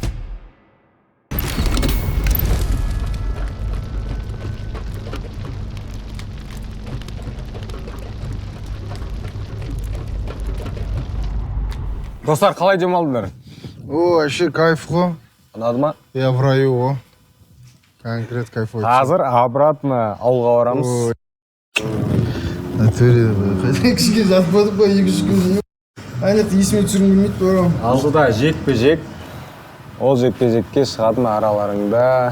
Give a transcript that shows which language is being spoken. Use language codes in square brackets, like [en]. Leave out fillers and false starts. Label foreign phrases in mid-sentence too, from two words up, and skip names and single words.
[kk] Достар, қалай демалдыңдар? О, [ru] вообще кайф [kk] қой. Ұнады ма? [ru] Я в раю ғой. Конкрет кайфовый. [kk] Қазір обратно ауылға барамыз. Кішіге жатпадық па, 2-3 күн. Айнет есіме түсіргім келмейді барам. Алдыда жекпе-жек. Ол жекпе-жекке шығатын араларыңда.